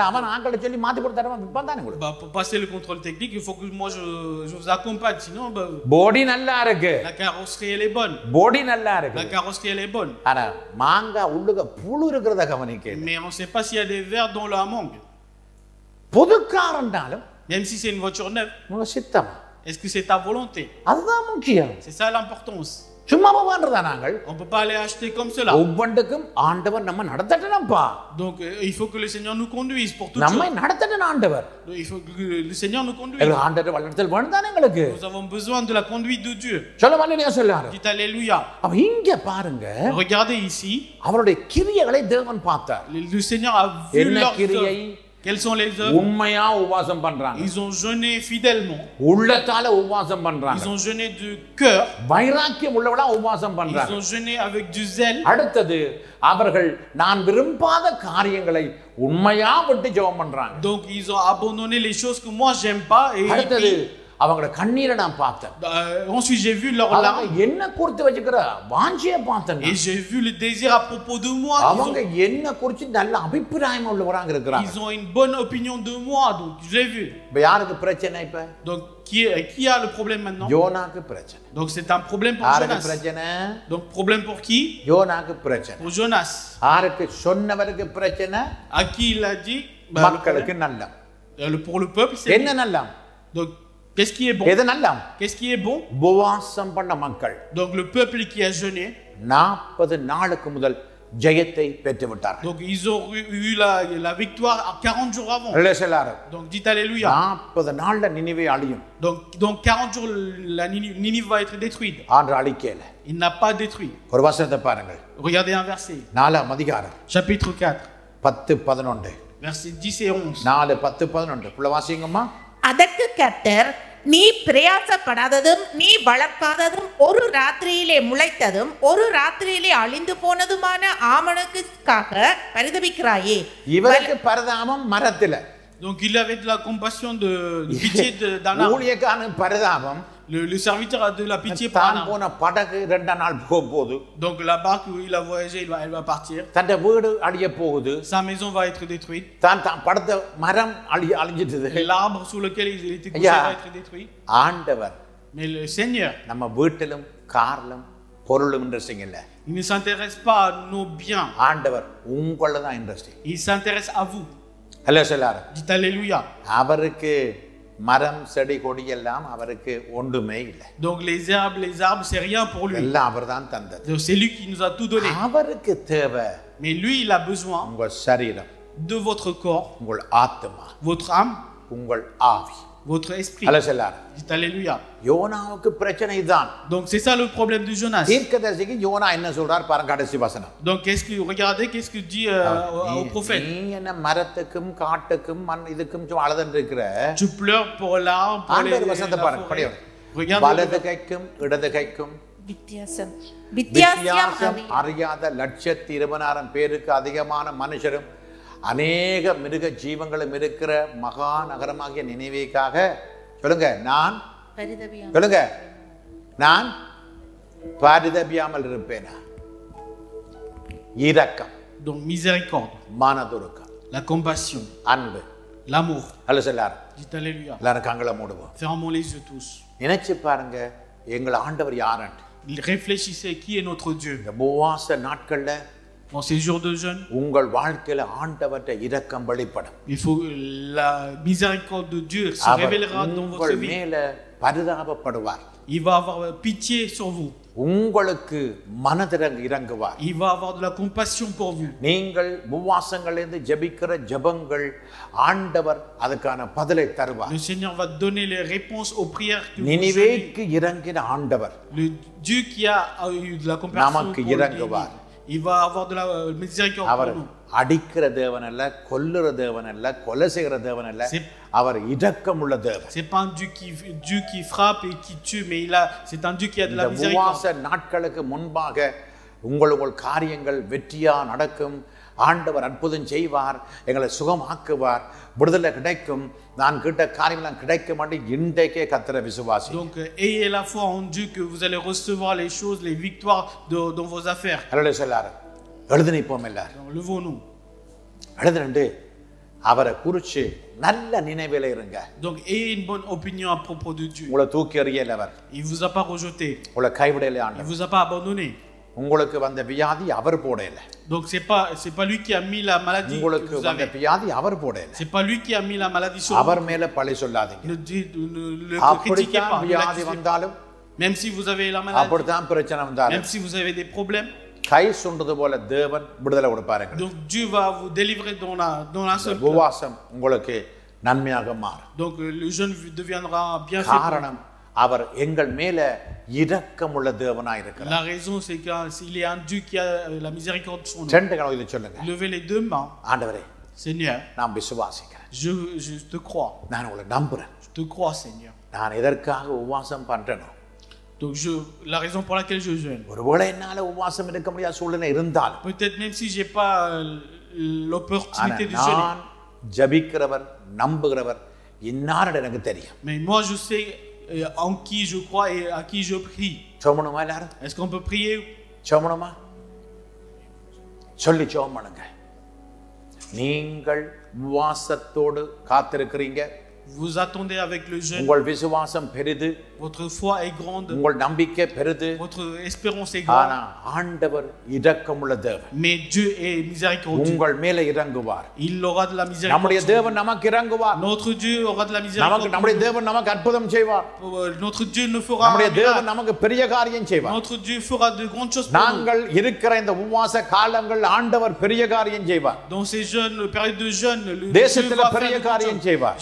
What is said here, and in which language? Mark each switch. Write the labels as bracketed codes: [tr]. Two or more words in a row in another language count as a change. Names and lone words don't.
[ta] அவன் ஆட்களை சொல்லி மாத்தி போட்டு தரவன் விப்பான் தானே உங்களுக்கு. [fr] Pour passer le contrôle technique, il faut que moi je vous accompagne, sinon [ta] பாடி நல்லா இருக்கு. [fr] La carrosserie elle est bonne. [ta] பாடி நல்லா இருக்கு. [fr] La carrosserie elle est bonne. [ta] ஆனா மாங்கா உள்ளுக புழு இருக்குறத கவனிக்க. [fr] Mais on sait pas s'il y a des vers dans la mangue. [ta] புது கார் என்றாலும் [fr] même si c'est une voiture neuve. [ta] உங்க சித்தம். [fr] Est-ce que c'est ta volonté? [ta] அதுதான் முக்கியம். [fr] C'est ça l'importance. [ta] சும்மா போவான்றதா நாங்கள் [fr] On ne peut pas aller acheter comme cela. [ta] ஒவ்வொன்றுக்கும் ஆண்டவர் நம்ம நடத்தட்டனப்பா. [fr] Donc il faut que le Seigneur nous conduise pour tout [ta] நம்மை [fr] ça. [ta] நடத்தட்டன ஆண்டவர். [fr] Il faut que le Seigneur nous conduise. [ta] எங்களுக்கு ஆண்டவர் வழிநடத்தல் வேணும் தானே எங்களுக்கு. [fr] Nous avons besoin de la conduite de Dieu. [ta] சொல்ல மாட்டேனியா சொல்லாரு. [fr] Dites alléluia. [ta] அப்ப இங்க பாருங்க [fr] Regardez ici. [ta] அவருடைய கிரியைகளை தேவன் பார்த்தார். [fr] Le Seigneur a vu [ta] என்ன [fr] leurs [ta] கிரியை? [fr] œuvres. Quelles sont les œuvres? [ta] உண்மையா உபவாசம் பண்றாங்க. [fr] Ils ont jeûné fidèlement. [ta] உள்ளத்தால உபவாசம் பண்றாங்க. [fr] Ils ont jeûné de cœur. [ta] வைராக்கியம் உள்ளவளா உபவாசம் [fr] Ils [ta] பண்றாங்க. [fr] ont jeûné avec du zèle. [ta] அடுத்தது அவர்கள் நான் விரும்பாத காரியங்களை உண்மையா விட்டு ஜெபம் பண்றாங்க. [fr] Donc ils ont abandonné les choses que moi j'aime pas et [ta] அடுத்தது அவங்களோட கண்ணீரை நான் பார்த்தேன். [fr] ensuite j'ai vu leurs larmes [ta] அவங்க என்ன குறித்து வச்சுக்கிற வாஞ்சியை பார்த்தேன். [fr] et j'ai vu le désir à propos de moi. [ta] அவங்க என்ன குறித்து நல்ல அபிப்பிராயம் உள்ளவராங்க இருக்கிறாங்க. [fr] Ils ont une bonne opinion de moi, donc je l'ai vu. [ta] இப்ப யாருக்கு பிரச்சனை இப்ப? [fr] Donc qui a le problème maintenant? [ta] யோனாக்கு பிரச்சனை. [fr] Donc c'est un problème pour [ta] யாருக்கு [fr] Jonas. [ta] பிரச்சனை? [fr] Donc problème pour qui? [ta] யோனாக்கு பிரச்சனை. [fr] Pour Jonas. [ta] யாருக்கு சொன்னவருக்கு பிரச்சனை? [fr] À qui il a dit? [ta] மக்களுக்கு நல்லம். [fr] Pour le peuple c'est [ta] என்ன நல்லம்? [fr] donc qu'est-ce qui est bon? [ta] எது நல்லம்? [fr] Qu'est-ce qui est bon? [ta] உபவாசம் பண்ண மக்கள். [fr] Donc le peuple qui a jeûné. [ta] 40 நாளுக்கு முதல் ஜெயத்தை பெற்று விட்டார்கள். [fr] Donc ils ont eu la victoire à 40 jours avant. [ta] அல்லேலூயா. [fr] Donc dites alléluia. [ta] 40 நாள்ல நினிவே அழியும். [fr] Donc 40 jours la Ninive va être détruite. [ta] ஆண்டு அழிக்கல. [fr] Il n'a pas détruit. [ta] ஒரு வசனத்தை பாருங்கள். [fr] Regardez un verset. [ta] 4ஆம் அதிகாரம். [fr] Chapitre 4. 10-11. Versets 10 et 11. 4-10-11. [ta] புள்ள வாசிங்கம்மா. அதற்கு கர்த்தர், நீ பிரயாசப்படாததும் நீ வளர்க்காததும் ஒரு ராத்திரியிலே முளைத்ததும் ஒரு ராத்திரியிலே அழிந்து போனதுமான ஆமணக்குக்காக பரிதபிக்கிறாயே. இவருக்கு பரிதாபம் மரத்துல. [fr] Donc il avait de la compassion de pitié d'un arbre. [ta] ஊழியக்காரன் பரிதாபம். [fr] Le serviteur a de la pitié pour un [ta] தான் [fr] arbre. [ta] போன படகு 2 நாள் போகுது. [fr] Donc la barque où il a voyagé, elle va partir. [ta] தன்னுடைய வீடு அழிய போகுது. [fr] Sa maison va être détruite. [ta] தான் படுத்த மரம் அழிஞ்சிட்டது. [fr] Et l'arbre sur lequel il était couché va être détruit. [ta] ஆண்டவர் [fr] Mais le Seigneur, [ta] நம்ம வீட்டிலும் கார்லும் பொருளும் இன்ட்ரெஸ்டிங் இல்ல. [fr] il ne s'intéresse pas à nos biens. [ta] ஆண்டவர் உங்கள தான் இன்ட்ரெஸ்டிங். [fr] Il s'intéresse à vous. [ta] அல்லேலூயா. [fr] Dites alléluia. [ta] அவருக்கு மரம் செடி கொடி எல்லாம் அவருக்கு ஒன்றுமே இல்லை. [fr] Donc les arbres c'est rien pour lui. [ta] எல்லாம் அவர்தான் தந்தது. [fr] Donc c'est lui qui nous a tout donné. [ta] அவருக்கு தேவை [fr] Mais lui il a besoin [ta] உங்கள் சரீரம், [fr] de votre corps, [ta] உங்கள் ஆத்மா, [fr] votre âme, [ta] உங்கள் ஆவி. [fr] votre esprit. [ta] அல்லேலூயா. [fr] Dites alléluia. [ta] யோனாவுக்கு பிரச்சனை இதுதான். [fr] Donc c'est ça le problème de Jonas. [ta] தீர்க்கதரிசிக்கு யோனா என்ன சொல்றார் பாருங்க கடைசி வசனம். [fr] Donc qu'est-ce que dit au prophète? [ta] நீ என்ன மரத்துக்கும் காட்டுக்கும் இதுக்கும் அழுதுன்னு இருக்கிற. [fr] Tu pleures pour l'arbre, pour [ta] ஆண்டவர் [fr] la [ta] வசனத்தை பாருங்க [fr] forêt. [ta] படிங்க. [fr] Regarde [ta] வலது கைக்கும் இடது கைக்கும் வித்தியாசம் வித்தியாசம் அறியாத 120,000 பேருக்கு அதிகமான மனுஷரும் அநேக மிருக ஜீவங்களும் இருக்கிற மகா நகரமாகிய நினைவேக்காக சொல்லுங்க நான் சொல்லுங்க நான் பரிதபியாமல் இருப்பேனா. இரக்கம், [fr] Donc miséricorde, [ta] மனதுருக்கம், [fr] la compassion, [ta] அன்பு, [fr] l'amour. [ta] அல்ல சொல்லார். [fr] Dites alléluia. [ta] எல்லாரும் கண்களை மூடுவோம். [fr] Fermons les yeux tous. [ta] நினைச்சு பாருங்க எங்கள் ஆண்டவர் யாருன்னு. [fr] Réfléchissez qui est notre Dieu. [ta] இந்த உபவாச நாட்கள்ல [fr] Dans ces jours de jeûne, [ta] உங்கள் வாழ்க்கையில ஆண்டவர்ட்ட இரக்கம் வெளிப்படும். [fr] il faut la miséricorde de Dieu se révélera dans votre [ta] உங்கள் [fr] vie. [ta] மேல பரிதாபப்படுவார். [fr] Il va avoir pitié sur vous. [ta] உங்களுக்கு மனதிறங்க இறங்குவார். [fr] Il va avoir de la compassion pour vous. [ta] நீங்கள் உபவாசங்களிலிருந்து ஜெபிக்கிற ஜெபங்கள் ஆண்டவர் அதுக்கான பதிலை தருவார். [fr] Le Seigneur va donner les réponses aux prières que vous [ta] நினிவேக்கு இறங்கின ஆண்டவர் [fr] Le Dieu qui a eu de la compassion [ta] நமக்கு [fr] pour [ta] இறங்குவார். [fr] David, il va avoir de la miséricorde [ta] அவர் [fr] pour nous. [ta] அடிக்கிற தேவன் அல்ல, கொல்லுற தேவன் அல்ல, கொலை செய்கிற தேவன் அல்ல. அவர் இரக்கம் உள்ள தேவன். [fr] C'est pas un Dieu qui frappe et qui tue, mais c'est un Dieu qui a de la miséricorde. [ta] உபவாச நாட்களுக்கு முன்பாக உங்கள் காரியங்கள் வெற்றியா நடக்கும். ஆண்டவர் அற்புதம் செய்வார், எங்களை சுகமாக்குவார், விடுதலை கிடைக்கும், நான் கேட்ட காரியங்கள் கிடைக்கும் என்று இன்றைக்கே கர்த்தரை விசுவாசி. [fr] Donc ayez la foi en Dieu que vous allez recevoir les choses, les victoires dans vos affaires. [ta] அல்லேலூயா சொல்லாரு. எழுதி நிற்போம் எல்லாரும். [fr] Donc levons-nous. [ta] எழுதுண்டு அவரை குறிச்சு நல்ல நினைவில இருங்க. [fr] Donc ayez une bonne opinion à propos de Dieu. [ta] உங்களை தூக்கி எறியல அவர். [fr] Il vous a pas rejeté. [ta] உங்களை கைவிடல [fr] Il [ta] ஆண்டவர். [fr] vous a pas abandonné. [ta] உங்களுக்கு வந்த வியாதி அவர் போடல. [fr] Donc c'est pas lui qui a mis la maladie. [ta] உங்களுக்கு வந்த வியாதி அவர் போடல. [fr] C'est pas lui qui a mis la maladie sur vous. [ta] அவர் மேல பழி சொல்லாதீங்க. [fr] Ne critiquez pas. [ta] வியாதி வந்தாலும் [fr] même si vous avez la maladie. [ta] அப்படிதான் பிரச்சனை வந்தாலும் [fr] même si vous avez des problèmes. [ta] கை சுண்டது போல தேவன் விடுதலை கொடுப்பாருங்க. [fr] Donc Dieu va vous délivrer dans la seule. [ta] உபவாசம் உங்களுக்கு நன்மையாக மாறும். [fr] Donc le jeûne deviendra bienfait. [ta] காரணம் அவர் எங்கள் மேல இரக்கமுள்ள தேவனாய் இருக்கிறார். [fr] La raison c'est qu'il est un Dieu qui a la miséricorde sur nous. [ta] ரெண்டு கைகளை சொல்லுங்க. [fr] Levez les deux mains. [ta] ஆண்டவரே, [fr] Seigneur, [ta] நான் விசுவாசிக்கிறேன். [fr] je te crois. [ta] நான் உங்களை நம்புறேன். [fr] Je te crois, Seigneur. [ta] நான் எதற்காக உபவாசம் பண்றேனோ, [fr] Donc la raison pour laquelle je jeûne. [ta] ஒருவேளை என்னால உபவாசம் இருக்க முடியாத சூழ்நிலை இருந்தாலும், [fr] peut-être même si j'ai pas l'opportunité de jeûner. [ta] நான் ஜெபிக்கிறவர், நம்புகிறவர் இன்னாரிடம் எனக்கு தெரியும். [fr] Mais moi je sais en qui je crois et à qui je prie. [ta] ஜெபணுமா எல்லாரும்? [fr] Est-ce qu'on peut prier? [ta] ஜெபணுமா? சொல்லி ஜெபம் பண்ணுங்க. நீங்கள் உபவாசத்தோடு காத்திருக்கிறீங்க. [fr] Vous attendez avec le jeûne. [ta] உங்கள் விசுவாசம் பெரிது. [fr] Votre foi est grande. [ta] உங்கள் நம்பிக்கை பெரிது. [fr] Votre espérance est grande. [ta] ஆனா ஆண்டவர் இரக்கமுள்ள தேவன். [fr] Mais Dieu est miséricordieux. [ta] உங்கள் மேல இறங்குவார். [fr] Il aura de la miséricorde. [ta] நம்முடைய தேவன் நமக்கு இறங்குவார். [fr] Notre Dieu aura de la miséricorde. [ta] நம்முடைய தேவன் நமக்கு அற்புதம் செய்வார். [fr] Notre Dieu ne fera [ta] நம்முடைய தேவன் நமக்கு பெரிய காரியம் செய்வார். [fr] Notre Dieu fera de grandes choses pour nous. [ta] நாங்கள் இருக்கிற இந்த உபவாச காலங்கள் ஆண்டவர் பெரிய காரியம் செய்வார். [fr] Dans ces jeunes périodes de jeûne, le [ta] தேசத்துல பெரிய காரியம் செய்வார்.